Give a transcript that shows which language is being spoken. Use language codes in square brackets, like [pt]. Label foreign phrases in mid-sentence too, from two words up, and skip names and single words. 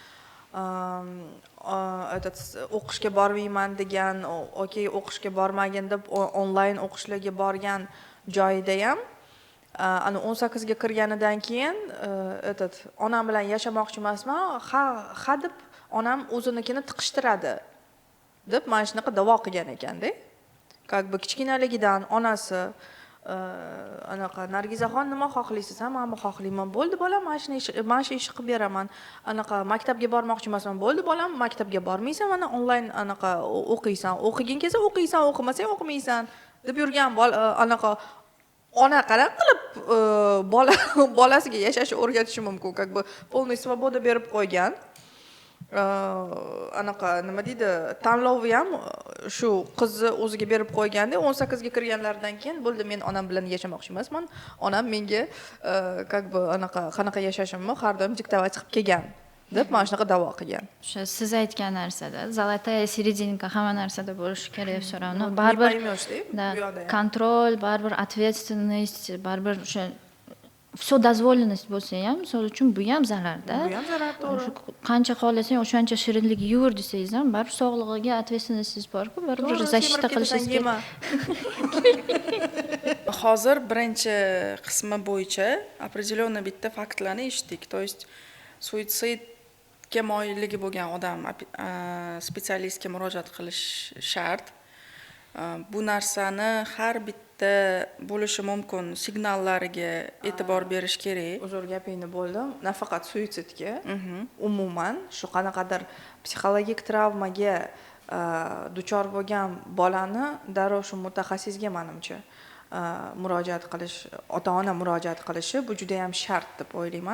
[uz] o'qishga bormayman degan, okey, o'qishga bormagin deb onlayn o'qishlarga borgan joyida ham ana 18 ga kirganidan keyin onam bilan yashamoqchi emasman, ha deb onam o'zinikini tiqishtiradi deb mana shunaqa da'vo qilgan ekanda. [ru] Как бы [uz] kichkinaligidan onasi anaqa Nargizaxon nima xohlaysiz? Ha, men xohlayman. Bo'ldi bolam, mana shu ishni qilib beraman. Anaqa maktabga bormoqchi emasman. Bo'ldi bolam, maktabga bormaysan, mana onlayn anaqa o'qiysan. O'qiging kelsa o'qiysan, o'qimasang o'qimaysan deb yurgan anaqa ona qanaqa qilib bolasiga yashashni o'rgatishi mumkin? [ru] Как бы полный свобода berib qo'ygan. [uz] anaqa nima deydi, tanlovi ham shu qizni o'ziga berib qo'yganda 18 ga kirganlaridan keyin bo'ldi, men onam bilan yashamoqchi emasman. Onam menga [ru] как бы [uz] qanaqa yashashimni har doim diktovat qilib kelgan deb mana shunaqa da'vo qilgan. O'sha siz aytgan narsada [ru] zолотая серединка [uz] hamma narsada bo'lishi kerak deb so'radim. Не Baribir поймёшь-da, bu yoqda ham. kontrol, baribir ответственность, baribir o'sha [ru] все дозволенность [uz] bo'lsa ham, misol uchun bu ham zararda. Bu ham zarar, to'g'ri. Qancha xohlasang o'shancha shirinlik yuvur desangiz ham, baribir sog'lig'iga ответственностьingiz bor-ku, baribir защита qilishingiz kerak. Hozir birinchi qismi bo'yicha определённо bitta faktlarni eshitdik. [ru] То есть [uz] suitsidga moyilligi bo'lgan odam spetsialistga murojaat qilish shart. Bu narsani har bitta bo'lishi mumkin signallariga e'tibor berish kerak. Uzr gapingni bo'ldim. Nafaqat suitsidga, umuman shu qanaqadir psixologik travmaga duchor bo'lgan bolani darrov shu mutaxassisga menimcha murojaat qilish, ota-ona murojaat qilishi bu juda ham shart deb o'ylayman.